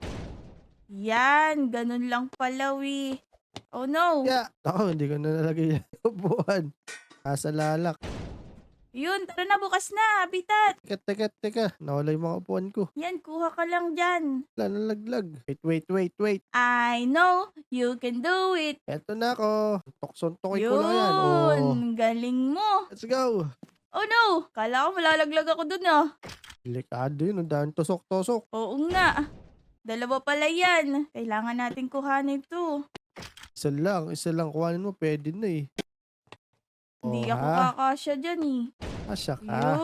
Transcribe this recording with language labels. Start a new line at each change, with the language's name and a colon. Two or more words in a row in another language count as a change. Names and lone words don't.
Filipino: Yan, ganun lang pala, wi.
English: Oh no.
Filipino: Yeah. Ako, hindi ko na nalagay yung upuan. Nasa lalak. Yun, tara na, bukas na, Habitat. Teka. Nawala yung mga upuan ko. Yan, kuha ka lang dyan. Wala, nalaglag. Wait.
English: I know you can do it.
Filipino: Eto na ako. Suntokin ko na yan. Oh. Yun, galing mo.
English: Let's go. Oh no,
Filipino: kala ko malalaglag ako dun ah. Delikado yun. Ang daan tusok-tusok. Oo nga. Dalawa pala yan. Kailangan natin kuhanin ito. Isa lang. Kuhanin mo, pwede na eh. Hindi Oh, ako ha? kakasya dyan eh. Asya ka.